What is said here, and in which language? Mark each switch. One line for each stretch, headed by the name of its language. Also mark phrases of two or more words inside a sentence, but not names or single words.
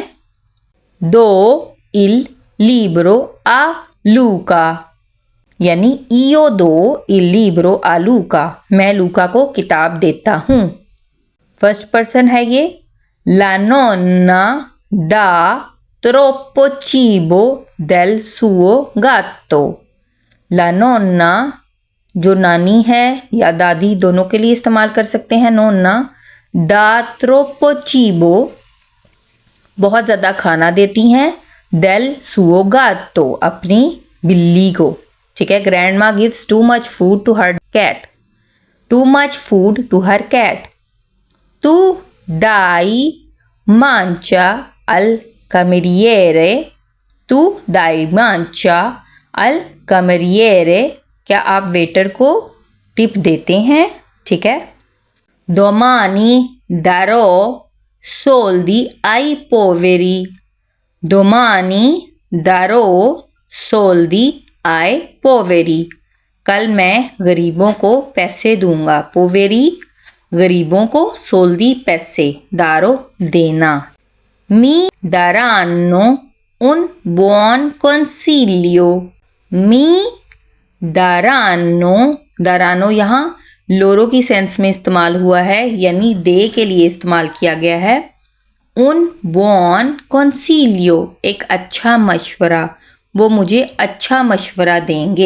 Italian: do il libro a Luca, यानी io do il libro a Luca,
Urdu: میں لوکا کو کتاب دیتا ہوں.
English: first person
Urdu: ہے یہ.
Italian: la nonna dà troppo cibo del suo gatto, la nonna
Urdu: جو نانی ہے یا دادی، دونوں کے لیے استعمال کر سکتے ہیں नोन्ना।
Italian: dà troppo cibo,
Urdu: بہت زیادہ کھانا دیتی ہیں.
Italian: del suo gatto,
Urdu: اپنی بلی کو. ٹھیک ہے,
English: grandma gives too much food to her cat, too much food to her cat.
Italian: tu dai mancia al cameriere, tu dai mancia al cameriere,
Urdu: کیا آپ ویٹر کو ٹپ دیتے ہیں. ٹھیک ہے.
Italian: domani darò soldi ai poveri, domani darò soldi ai poveri,
Urdu: کل میں غریبوں کو پیسے دوں گا. पोवेरी غریبوں کو، सोल्दी پیسے، दारो دینا।
Italian: mi daranno un buon consiglio, mi daranno
Urdu: یہاں लोरो کی سینس میں استعمال ہوا ہے، یعنی دے کے لیے استعمال کیا گیا ہے।
Italian: un buon consiglio,
Urdu: ایک اچھا مشورہ، وہ مجھے اچھا مشورہ دیں گے.